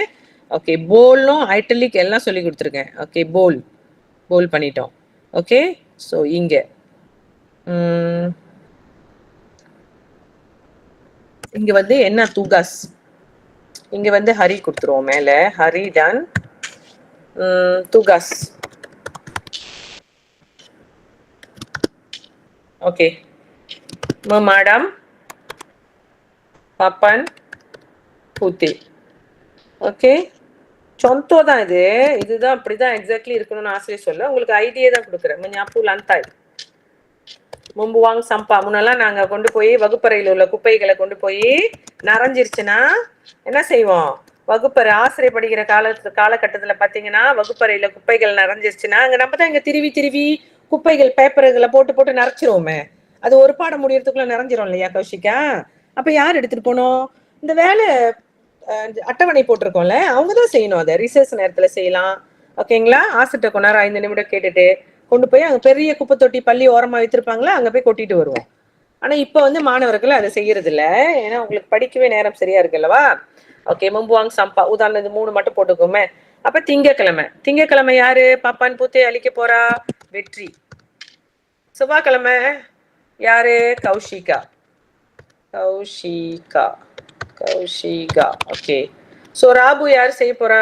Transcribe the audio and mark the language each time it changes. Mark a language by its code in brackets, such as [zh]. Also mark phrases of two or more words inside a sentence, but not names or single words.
[ta] ஓகே, போல்னும் ஐட்டலிக் எல்லாம் சொல்லி கொடுத்துருக்கேன். ஓகே, போல் பண்ணிட்டோம். ஓகே, ஸோ இங்கே இங்கே வந்து என்ன துகாஸ், இங்கே வந்து ஹரி கொடுத்துருவோம். மேலே [ms] hari dan tugas. Oke, memadam papan putih. [ta] ஓகே, contoh தான் இது. இதுதான் அப்படிதான் எக்ஸாக்ட்லி இருக்கணும்னு ஆசிரியர் சொல்ல, உங்களுக்கு ஐடியா தான் கொடுக்குறேன். [ms] menyapu lantai, membuang sampah. [ta] முன்னெல்லாம் நாங்கள் கொண்டு போய் வகுப்பறையில் உள்ள குப்பைகளை கொண்டு போய் நனைஞ்சிருச்சுன்னா என்ன செய்வோம்? வகுப்பறை ஆசிரியர் படிக்கிற காலகட்டத்தில் பார்த்தீங்கன்னா வகுப்பறையில் குப்பைகள் நிறைஞ்சிருச்சுன்னா அங்கே நம்ம தான் இங்கே திருவி குப்பைகள் பேப்பர்களை போட்டு நிறைச்சிருவோமே. அது ஒரு பாடம் முடியறதுக்குள்ள நிறைஞ்சிரும் இல்லையா கௌஷிகா? அப்போ யார் எடுத்துட்டு போனோம்? இந்த வேலை அட்டவணை போட்டிருக்கோம்ல, அவங்க தான் செய்யணும். அதை ரிசர்ச் நேரத்தில் செய்யலாம். ஓகேங்களா? ஆசிட்ட கொண்டாரு 5 நிமிடம் கேட்டுட்டு கொண்டு போய் அங்கே பெரிய குப்பை தொட்டி பள்ளி ஓரமாக வைத்திருப்பாங்களா, அங்கே போய் கொட்டிட்டு வருவோம். ஆனால் இப்போ வந்து மாணவர்கள் அதை செய்யறது இல்லை, ஏன்னா உங்களுக்கு படிக்கவே நேரம் சரியா இருக்குல்லவா? ஓகே, [ms] membuang sampah [ta] உதாரணத்துக்கு 3 மட்டும் போட்டுக்கோமே. அப்ப திங்கக்கிழமை யாரு [ms] papan putih [ta] அழிக்க போறா? வெற்றி. செவ்வாய்க்கிழமை யாரு? கௌஷிகா. ஓகே, ஸோ ராபு யார் செய்ய போறா?